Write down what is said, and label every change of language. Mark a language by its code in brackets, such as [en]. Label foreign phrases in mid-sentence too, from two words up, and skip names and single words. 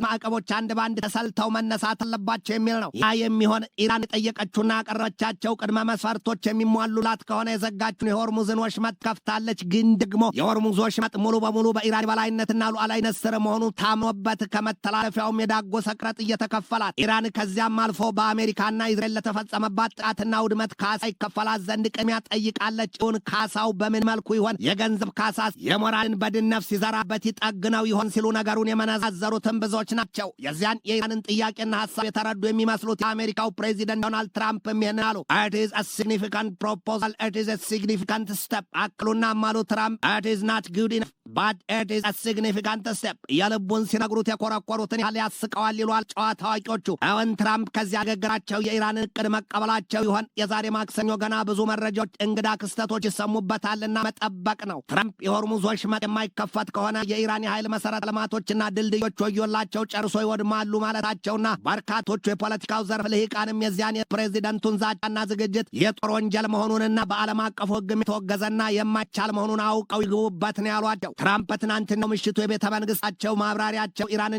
[am] ማዕቀቦች አንድ ባንድ ተሰልተው መነሳት አለባቸው የሚል ነው። ያ የሚሆን ኢራን የጠየቀችውና ያቀረበቻቸው ቅድመ መስፈርቶች የሚሟሉላት ከሆነ የዘጋችውን የሆርሙዝን ወሽመጥ ከፍታለች። ግን ደግሞ የሆርሙዝ ወሽመጥ ሙሉ በሙሉ በኢራን በላይነትና ሉዓላዊነት ስር መሆኑ ታምኖበት ከመተላለፊያውም የዳጎሰ ቅረጥ እየተከፈላት ኢራን ከዚያም አልፎ በአሜሪካና ኢዝራኤል ለተፈጸመባት ጥቃትና ውድመት ካሳ ይከፈላት ዘንድ ቅድሚያ ጠይቃለች። እውን ካሳው በምን መልኩ ይሆን? የገንዘብ ካሳስ የሞራልን በድን ነፍስ ይዘራበት ይጠግነው ይሆን ሲሉ ነገሩን የመነዛዘሩትን ብዙዎች ናቸው። የዚያን የኢራንን ጥያቄና ሐሳብ የተረዱ የሚመስሉት የአሜሪካው ፕሬዚደንት ዶናልድ ትራምፕ ይህን አሉ። [en] it is a significant proposal, it is a significant step [am] አክሉና ማሉ ትራምፕ [en] it is not good enough but it is a significant step [am] የልቡን ሲነግሩት የኮረኮሩትን ያህል ያስቀዋል ይሏል ጨዋታ አዋቂዎቹ። አሁን ትራምፕ ከዚያ ገገራቸው የኢራን እቅድ መቀበላቸው ይሆን? የዛሬ ማክሰኞ ገና ብዙ መረጃዎች እንግዳ ክስተቶች ይሰሙበታልና መጠበቅ ነው። ትራምፕ የሆርሙዝ ወሽመጥ የማይከፈት ከሆነ የኢራን የኃይል መሰረተ ልማቶችና ድልድዮች ወዮላቸው ጨርሶ ይወድማሉ ማለታቸውና በርካቶቹ የፖለቲካው ዘርፍ ልሂቃንም የዚያን የፕሬዚደንቱን ዛቻና ዝግጅት የጦር ወንጀል መሆኑንና በዓለም አቀፉ ሕግም የተወገዘና የማይቻል መሆኑን አውቀው ይግቡበት ነው ያሏቸው። ትራምፕ ትናንትናው ምሽቱ የቤተ መንግስታቸው ማብራሪያቸው ኢራንን